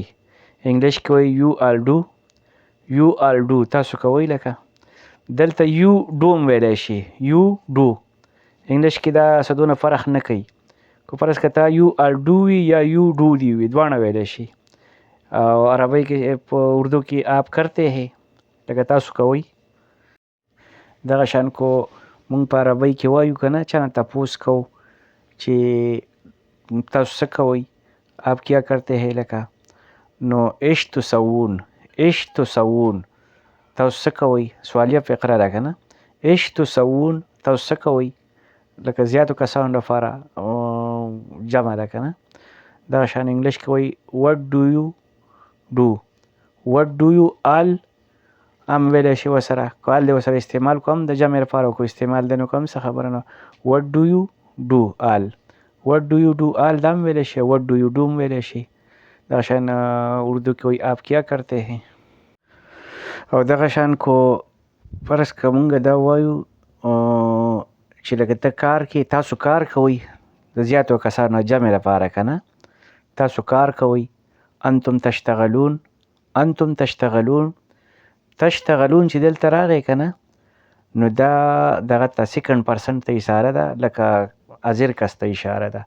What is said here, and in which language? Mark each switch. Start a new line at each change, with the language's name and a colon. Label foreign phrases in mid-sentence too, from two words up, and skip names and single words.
Pashto: انګلیش کې وایي
English: you all do
Pashto: تاسو کوئ. لکه دلته
English: you do
Pashto: هم ویلی شي
English: you do.
Pashto: انګلیش کې دا څه دونه فرق نه کوي، که فرض که تا
English: you all do
Pashto: وي یا
English: you do
Pashto: دی وي، دواړه ویلی شي. او عربۍ کې په اردو کې
Urdu: آپ کرتے ہیں
Pashto: لکه تاسو کوئ. دغه شان کو مونږ په عربۍ کې وایو که نه، چا نه تپوس کوو چې تاسو څه کوئ،
Urdu: آپ کیا کرتے ہیں،
Pashto: لکه نو
Arabic: ايش تسوون
Pashto: تاسو څه کوئ. سوالیه فقره ده که نه،
Arabic: ايش تسوون
Pashto: تاسو څه کوئ، لکه زیاتو کسانو لپاره جمع ده که نه. دغه شان انګلیش کې وایي
English: what do you all
Pashto: هم ویلی شي ورسره، که آل دی ورسره استعمال کو هم د جمع لپاره، کو استعمال دی نو که هم څه خبره نه.
English: what do you do all
Pashto: دا هم ویلی شي،
English: what do you do
Pashto: هم ویلی شي. دغه شان اردو کې وایي
Urdu: آپ کیا کرتے ہیں.
Pashto: او دغه شان کو فرض که مونږ دا وایو چې لکه ته کار کې، تاسو کار کوئ، د زیاتو کسانو جمع لپاره که نه، تاسو کار کوئ.
Arabic: انتم تشتغلون
Pashto: چې دلته راغی که نه، نو دا دغه ته
English: second person
Pashto: ته اشاره ده، لکه حاضر کس ته اشاره ده.